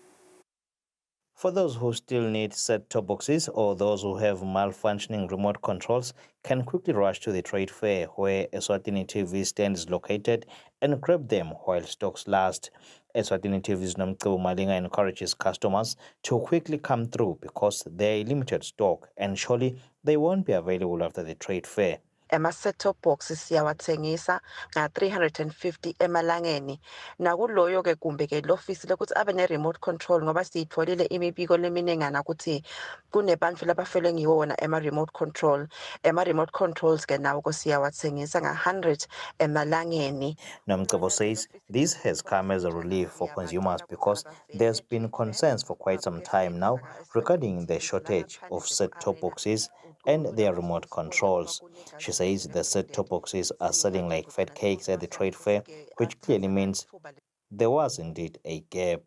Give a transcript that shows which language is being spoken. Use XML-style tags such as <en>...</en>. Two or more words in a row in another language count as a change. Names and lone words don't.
<en>For those who still need set-top boxes or those who have malfunctioning remote controls, can quickly rush to the trade fair where Eswatini TV stand is located and grab them while stocks last. Eswatini TV's Namcebo Malinga encourages customers to quickly come through because they're limited stock and surely they won't be available after the trade fair.</en> <ss>Ama-</ss> <en>set-top boxes</en> <ss>siyawathengisa nga-350 emalangeni. Nakuloyo ke kumbe ke lo-office ukuthi abe ne-</ss> <en>remote control</en> <ss>ngoba siyitholile imibiko leminingana ukuthi kunebantu labafelwe ngiwona ema-</ss> <en>remote control.</en> <ss>Ema-</ss> <en>remote controls</en> <ss>ke nawo siyawathengisa nga-100 emalangeni.</ss> <en>Namcebo says this has come as a relief for consumers because there's been concerns for quite some time now regarding the shortage of set-top boxes and their remote controls. She says the set-top boxes are selling like fat cakes at the trade fair, which clearly means there was indeed a gap.</en>